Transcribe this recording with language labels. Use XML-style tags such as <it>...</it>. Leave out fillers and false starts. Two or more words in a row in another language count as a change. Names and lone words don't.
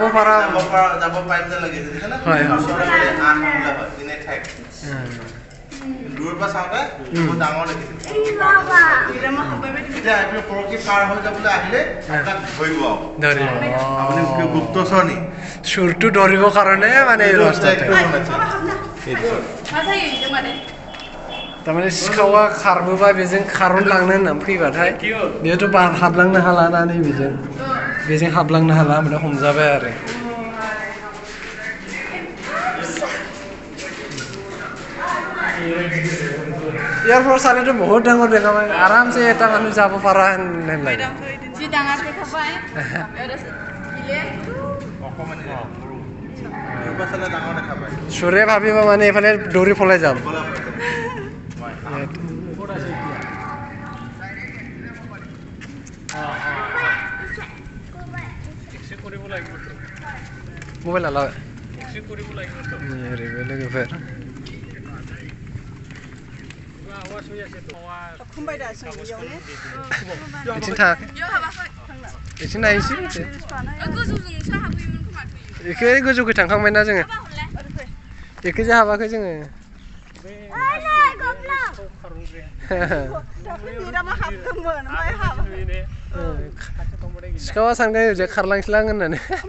<as>পাৰিম যে লাগিছে দেখেনে হয় আন থাংলে হয় দিনে ঠাইক দূৰৰ পৰা চাওঁতে বহুত ডাঙৰ দেখিছে এতিয়া আপুনি সৰকি পাৰ হৈ যাবলৈ আহিলে তাক ধৰিব আপুনি গুপ্তচৰ নি চুৰটো ধৰিবৰ কাৰণে মানে তাৰমানে</as> <brx>सिखावा खारबोबा बेजों खारनलांनो होननानै फैबाथाय बेथ' हाबलांनो हाला ना नै बेजों हाबलांनो हाला ओमफ्राय हमजाबाय आरो</brx> <as>ইয়াৰ পৰা চালেতো বহুত ডাঙৰ দেখাবাই আৰামছে এটা মানুহ যাব পাৰা হেন লাগে যি ডাঙৰ দেখাবাই চোৰে ভাবিব মানে এইফালে দৌৰি পলাই যাম মোবাইল আলাও</as> <brx>लोगोफोर बिथिं थाङाखै बिथिं नायनोसै बेखौ गोजौखै थांखांबायना जोङो बेखैजा हाबाखै जोङो सिखावा सानगोन ओरैजाय खारलांसैलां होननानै</brx>